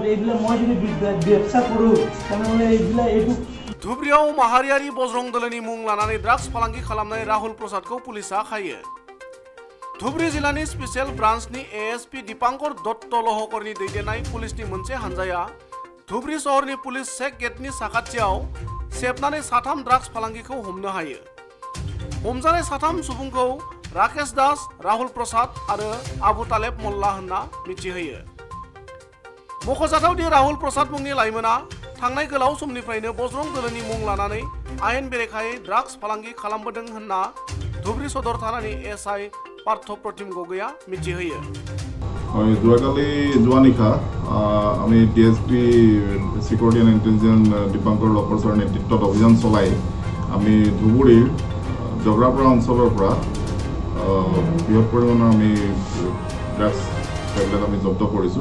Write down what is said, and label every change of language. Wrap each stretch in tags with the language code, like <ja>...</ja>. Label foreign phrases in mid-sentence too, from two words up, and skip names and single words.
<as>এইবিলাক মই যদি ব্যবসা কৰোঁ তেনেহ'লে এইটো</as> <brx>ধুবুৰীয়াव माहारियारि बजरं दलनि मुं लानानै ड्राग्स फालांगि खालामनाय राहुल प्रसादखौ पुलिसा खायो। धुबुरी जिल्लानि स्पेशल ब्रान्चनि एएसपि दीपांकर दत्त लहकरनि दैदेननाय पुलिसनि मोनसे हानजाया धुबुरी सहरनि पुलिस चेक गेटनि साखाथियाव सेबनानै साथाम ड्राग्स फालांगिखौ हमनो हायो। हमजानाय साथाम सुबुंखौ राकेश दास, राहुल प्रसाद आरो आबु तालेब मोल्ला होनना मिथिहोयो। मख'जाथाव दि राहुल प्रसाद मुंनि लाइमोना थांनाय गोलाव समनिफ्रायनो बजरं दलनि मुं लानानै आयेन बेरेखायै ड्राग्स फालांगि खालामबोदों होनना धुबुरी सदर थानानि एसआई पार्थ प्रतिम गगैया मिथिहोयो।</brx> <as>যোৱাকালি যোৱা নিশা আমি</as> <en>DSP security and intelligence</en> <as>দীপাংকৰ লহকৰৰ নেতৃত্বত অভিযান চলাই আমি ধুবুৰীৰ জগৰাপৰা অঞ্চলৰ পৰা বৃহৎ পৰিমাণৰ আমি ড্ৰাগছ সেইবিলাক আমি জব্দ কৰিছোঁ।</as>